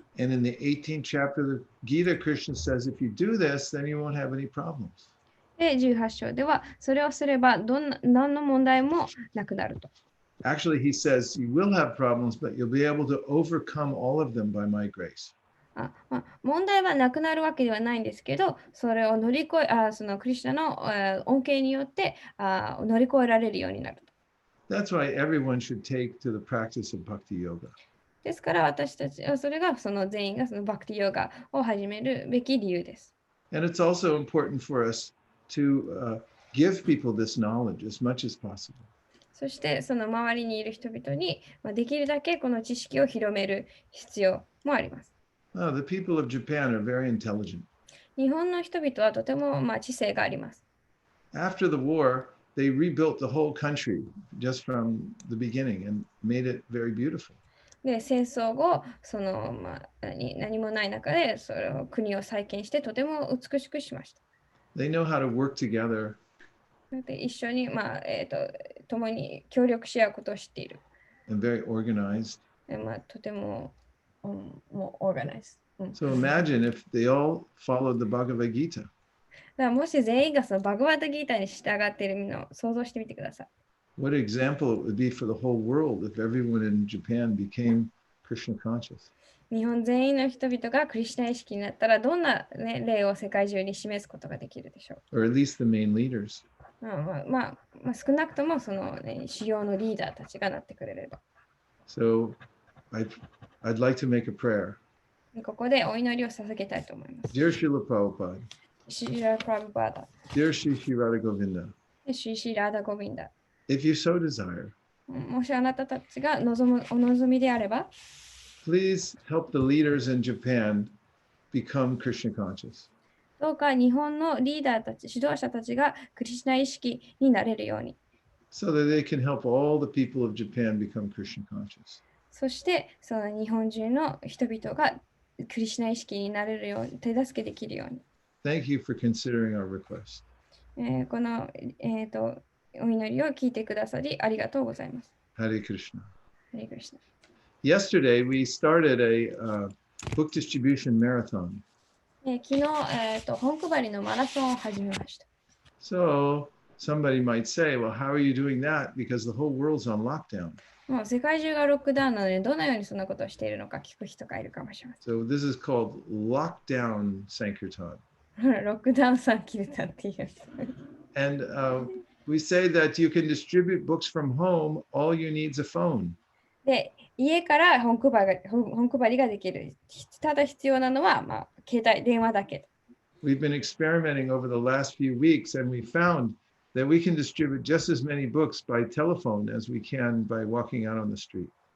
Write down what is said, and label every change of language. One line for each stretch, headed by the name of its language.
English: And in the 18th chapter of the Gita, Krishna says, if you do this, then you won't have any problems.
Japanese: で、18章では、それをすれば何の問題もなくなると。
English: Actually, he says you will have problems, but you'll be able to overcome all of them by my grace.
Japanese: 問題はなくなるわけではないんですけど、それを乗り越え、そのクリシュナの恩恵によって乗り越えられるようになると。
English: That's why everyone should take to the practice of bhakti yoga.
Japanese: ですから私たちはそれがその全員がそのバクティヨガを始めるべき理由です。
English: And it's also important for us to give people this knowledge as much as possible.
Japanese: そしてその周りにいる人々にできるだけこの知識を広める必要もあります。
English: The people of Japan are very intelligent.
Japanese: 日本の人々はとても知性があります。
English: After the war, they rebuilt the whole country just from the beginning and made it very beautiful.
Japanese: で、戦争後、何もない中でそれを国を再建してとても美しくしました。
English: They know how to work together.
Japanese: で一緒に、共に協力し合うことを知っている。
English: And very organized.
Japanese: とても、もうオーガナイズ。
English: So imagine if they all followed the Bhagavad Gita.
Japanese: だからもし全員がそのバグワッドギーターに従っているのを想像してみてください。
English: What an example it would be for the whole world if everyone in Japan became Krishna conscious.
Japanese: 日本全員の人々がクリシュナ意識になったらどんな、ね、例を世界中に示すことができるでしょ
English: Or at least the main leaders.
Japanese: う。少なくともその、ね、主要のリーダーたちがなってくれれば。
English: So I'd like to make a prayer.
Japanese: ここでお祈りを捧げたいと思います。
English: Dear Srila Prabhupada,
Japanese: シーラ・プラブバーダ、
English: dear Sri Sri Radha Govinda,
Japanese: シーラーダ・ゴビンダ、
English: if you so desire,
Japanese: もしあなたたちがお望みであれば、
English: please help the leaders in Japan become Krishna conscious.
Japanese: どうか日本のリーダーたち、指導者たちがクリシュナ意識になれるように。
English: So that they can help all the people of Japan become Krishna conscious.
Japanese: そしてその日本中の人々がクリシュナ意識になれるように、手助けできるように。
English: Thank you for considering our request.
Japanese: この、お祈りを聞いてくださりありがとうございます。
English: Hare Krishna.
Japanese: ハレクリシュナ。
English: Yesterday, we started a book distribution marathon.
Japanese: 昨日、本配りのマラソンを始めました。
English: So somebody might say, well, how are you doing that? Because the whole world's on lockdown.
Japanese: もう世界中がロックダウンなので、どのようにそんなことをしているのか聞く人がいるかもしれませ
English: So this is called lockdown Sankirtan.
Japanese: ん。ロックダウンさん切れたっていうやつ。
English: And we say that you can distribute books from home. All you need is a phone.
Japanese: で、家から本配りができる。ただ必要なのは、携帯、電話だけ。
English: We've been experimenting over the last few weeks, and we found that we can distribute just as many books by telephone as we can by walking out on the street.